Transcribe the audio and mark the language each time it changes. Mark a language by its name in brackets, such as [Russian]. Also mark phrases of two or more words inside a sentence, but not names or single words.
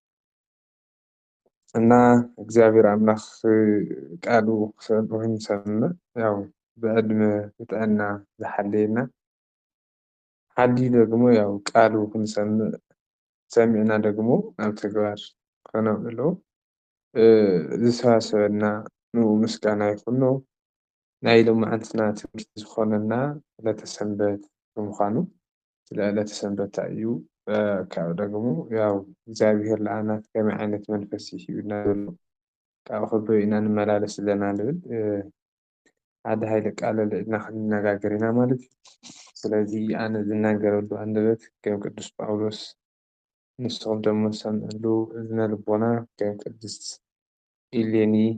[Tigrinya] እና እግዚአብሔር አምላኽ ቃሉ ክንሰምዕ ያው ብዕድመ ብጥዕና ዝሓልየና ሓልዩ ደግሞ ያው ቃሉ ክንሰምዕ ሰሚዕና ደግሞ ናብ ተግባር ከነውዕሎ ዝሰባሰበና ንኡ ምስጋና ይኹኖ። ናይ ሎማዓንትና ትምህርቲ ዝኾነና ዕለተ ሰንበት ብምዃኑ ስለ ዕለተ ሰንበት እዩ። ካብኡ ደግሞ ያው እግዚአብሔር ለዓና ከመይ ዓይነት መንፈስ ሂብና ዘሎ ካብኡ ከበይና ንመላለስ ዘለና ንብል ሓደ ሃይለ ቃል ኣልዕልና ክንነጋገር ኢና ማለት እዩ። ስለዚ ኣነ ዝናገረሉ አንደበት ከም ቅዱስ ጳውሎስ ንስኹም ደሞ ሰምዕሉ እዝነ ልቦና ከም ቅድስት ኢሌኒ